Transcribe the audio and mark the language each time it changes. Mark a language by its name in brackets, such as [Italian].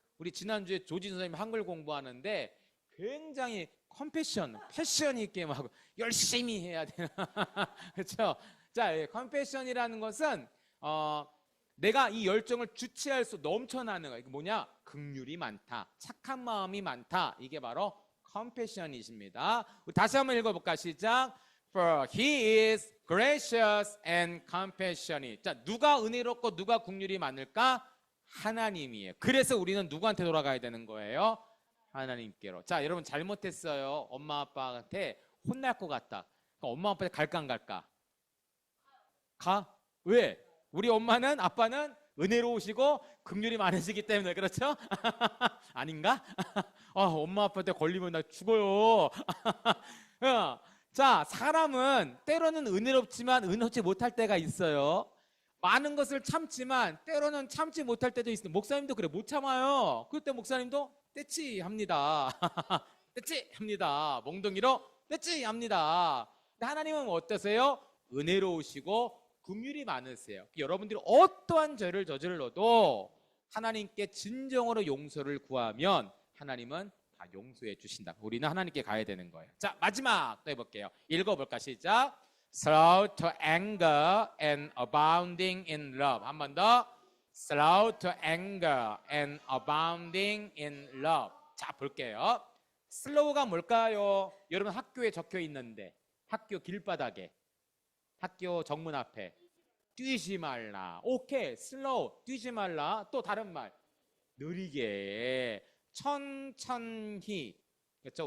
[Korean] 우리 지난주에 조지 선생님 한글 공부하는데 굉장히 패션 있게 막 열심히 해야 되나. 그렇죠? 자, 컴패션이라는 것은 내가 이 열정을 주체할 수 넘쳐나는 거예요. 이게 뭐냐? 긍휼이 많다. 착한 마음이 많다. 이게 바로 컴패션이십니다. 다시 한번 읽어볼까? 시작. [English] For he is gracious and compassionate. [Korean] 자, 누가 은혜롭고 누가 긍휼이 많을까? 하나님이에요. 그래서 우리는 누구한테 돌아가야 되는 거예요? 하나님께로. 자, 여러분 잘못했어요. 엄마 아빠한테 혼날 것 같다. 그럼 엄마 아빠한테 갈까 안 갈까? 가? 왜? 우리 엄마는 아빠는 은혜로우시고 긍휼이 많으시기 때문에. 그렇죠? 아닌가? 엄마 아빠한테 걸리면 나 죽어요. 자, 사람은 때로는 은혜롭지만 은혜롭지 못할 때가 있어요. 많은 것을 참지만 때로는 참지 못할 때도 있어요. 목사님도 그래, 못 참아요. 그때 목사님도 떼치 합니다. 떼치 합니다. 몽둥이로 떼치 합니다. 근데 하나님은 어떠세요? 은혜로우시고 긍휼이 많으세요. 여러분들이 어떠한 죄를 저질러도 하나님께 진정으로 용서를 구하면 하나님은 다 용서해 주신다. 우리는 하나님께 가야 되는 거예요. 자, 마지막 또 해볼게요. 읽어볼까? 시작. [English] Slow to anger and abounding in love. [Korean] 한 번 더. [English] Slow to anger and abounding in love. [Korean] 자, 볼게요. slow가 뭘까요? 여러분 학교에 적혀 있는데, 학교 길바닥에, 학교 정문 앞에 뛰지 말라. 오케이, slow, 뛰지 말라. 또 다른 말, 느리게, 천천히. 그렇죠?